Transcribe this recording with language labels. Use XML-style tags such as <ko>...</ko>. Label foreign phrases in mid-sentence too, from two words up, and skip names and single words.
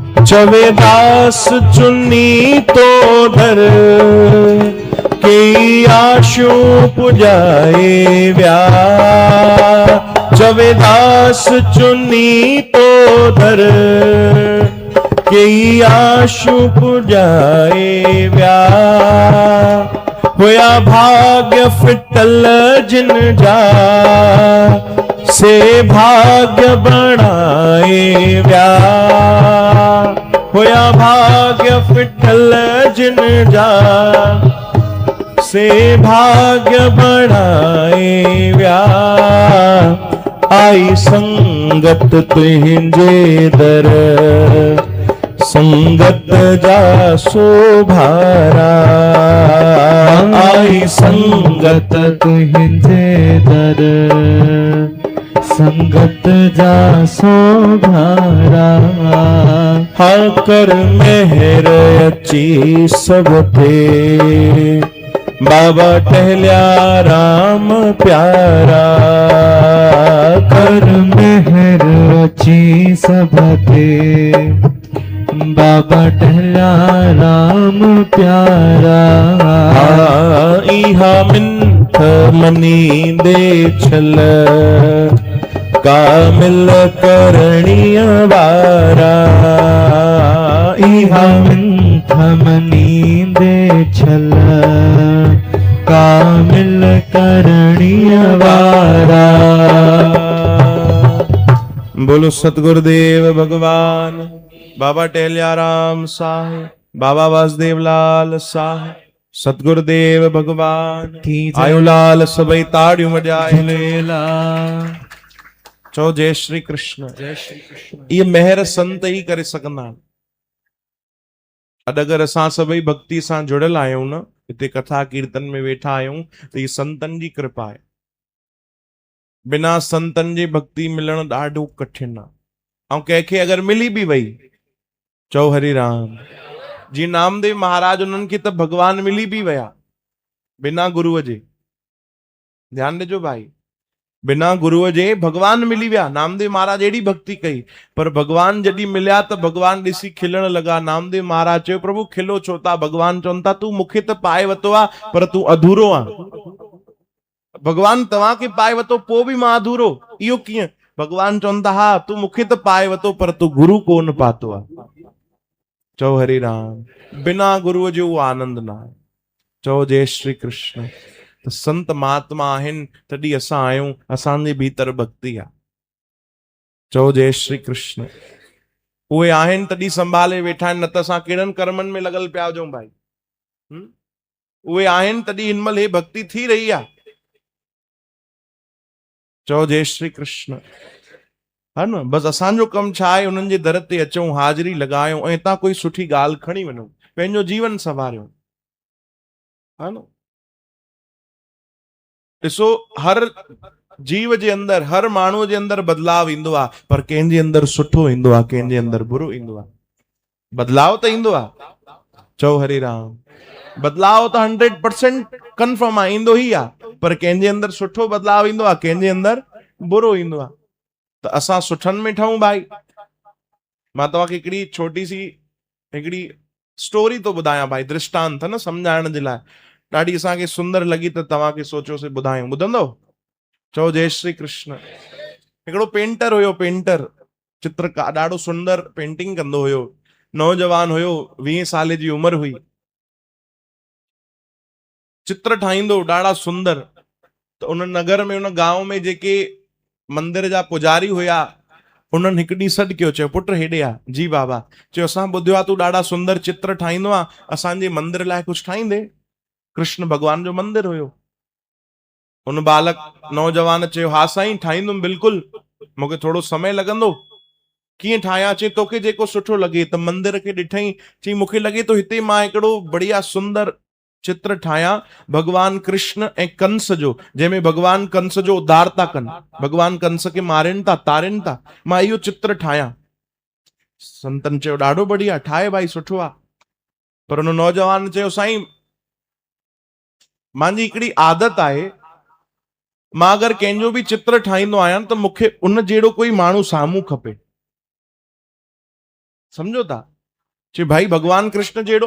<sd>चवे दास चुन्नी तो धर के आशु पुजाए व्या चवे दास चुन्नी तो धर के आशु पुजाए व्या होया भाग्य फिटल जिन जा से भाग्य बनाए व्या होया भाग्य फिटल जिन जा से भाग्य बनाए व्या आई संगत तुझे दर संगत जा शोभारा आई संगत तुझे दर संगत जा शोभारा हाँ कर मेहर अची सब थे बाबा टहल्या राम प्यारा कर मेहर अची सब थे बाबा टहला राम प्यारा इहा मिंथ मनी दे छल कामिल करणीय वारा इहा मिंथ मनी दे छल कामिल करणीय वारा बोलो सतगुरुदेव भगवान बाबा टहल्याराम साहिब बाबा वासुदेव लाल साहिब सतगुरुदेव भगवान की आयुलाल सबई ताड़ियों वजाए झूलेला चो जय श्री कृष्ण जय श्री कृष्ण ये मेहर संत ही करे सकंदा अॼु अगरि असां सभई भक्ति सां जुड़ियल आहियूं न हिते कथा कीर्तन में वेठा आहियूं त ही संतन जी कृपा आहे बिना संतन जी भक्ति मिलण ॾाढो कठिन आहे ऐं कंहिंखे अगरि मिली बि वई चओ हरि राम जी नामदेव महाराज उन्हनि खे त भगवान मिली बि विया बिना गुरुअ जे ध्यानु ॾिजो भाई बिना गुरुअ जे भगवान मिली विया नामदेव महाराज अहिड़ी भक्ति कई पर भगवान जॾहिं मिलिया त भगवान ॾिसी खिलण लॻा नामदेव महाराज चयो प्रभु खिलो छो था भगवान चवनि था तूं मूंखे त पाए वरितो आहे पर तूं अधूरो आहे भगवान तव्हांखे पाए वरितो पोइ बि मां अधूरो इहो कीअं भगवान चवनि था हा तूं मूंखे त पाए वरितो पर तूं गुरु कोन पातो आहे चओ हरि राम बिना गुरुअ जो उहो आनंद न आहे चओ जय श्री कृष्ण त संत महात्मा आहिनि तॾहिं असां आहियूं असांजे भीतर भक्ति आहे चओ जय श्री कृष्ण उहे आहिनि तॾहिं संभाले वेठा आहिनि न त असां कहिड़नि कर्मनि में लॻल पिया हुजऊं भाई उहे आहिनि तॾहिं हिन महिल हे भक्ति थी रही आहे चओ जय श्री कृष्ण हा न बसि असांजो कमु छा आहे उन्हनि जे दर ते अचूं हाज़िरी लॻायूं ऐं हितां कोई सुठी ॻाल्हि खणी वञूं पंहिंजो जीवन संवारियूं हा न ॾिसो हर जीव जे अंदरि हर माण्हूअ जे अंदरि बदलाव ईंदो आहे पर कंहिंजे अंदरि सुठो ईंदो आहे कंहिंजे अंदरि बुरो ईंदो आहे बदलाव त ईंदो आहे चओ हरि राम बदलाव त 100% कंफर्म आहे ईंदो ई आहे पर कंहिंजे अंदरि सुठो बदलाव ईंदो आहे कंहिंजे अंदरि बुरो ईंदो आहे त असां सुठनि में ठहूं भाई मां तव्हांखे हिकिड़ी</sd> <hi>छोटी सी</hi> <sd>हिकिड़ी स्टोरी थो ॿुधायां भाई दृष्टांत न सम्झाइण जे लाइ ॾाढी असांखे सुंदर लॻी त तव्हांखे सोचियोसीं ॿुधायूं ॿुधंदो चओ जय श्री कृष्ण हिकिड़ो पेंटर हुयो पेंटर चित्रकार ॾाढो सुंदर पेंटिंग कंदो हुयो नौजवान हुयो 20 साल जी उमिरि हुई चित्र ठाहींदो ॾाढा सुंदर त उन नगर में उन गांव में जेके मंदिर जा पुजारी हुया उन्हनि हिकु ॾींहुं सॾु कयो चयो पुट हेॾे आ जी बाबा चयो असां ॿुधियो आहे तूं ॾाढा सुंदर चित्र ठाहींदो आहे असांजे मंदिर लाइ कुझु ठाहींदे कृष्ण भॻवान जो मंदिर हुयो उन बालक नौजवान चयो हा साईं ठाहींदुमि बिल्कुलु मूंखे थोरो समय लॻंदो कीअं ठाहियां चई तोखे जेको सुठो लॻे त मंदिर खे ॾिठई चई मूंखे लॻे थो हिते मां हिकिड़ो बढ़िया सुंदर चित्र ठाहियां भगवान कृष्ण ऐं कंस जो जंहिंमें भगवान कंस जो उद्धार था कनि भगवान कंस खे मारनि था तारनि था मां इहो चित्र ठाहियां संतन चयो ॾाढो बढ़िया ठाहे भाई सुठो आहे पर हुन नौजवान चयो साईं मुंहिंजी हिकिड़ी आदत आहे मां अगरि कंहिंजो बि चित्र ठाहींदो आहियां त मूंखे उन जहिड़ो कोई माण्हू साम्हूं खपे समझो था चई भाई भगवान कृष्ण जहिड़ो?</sd>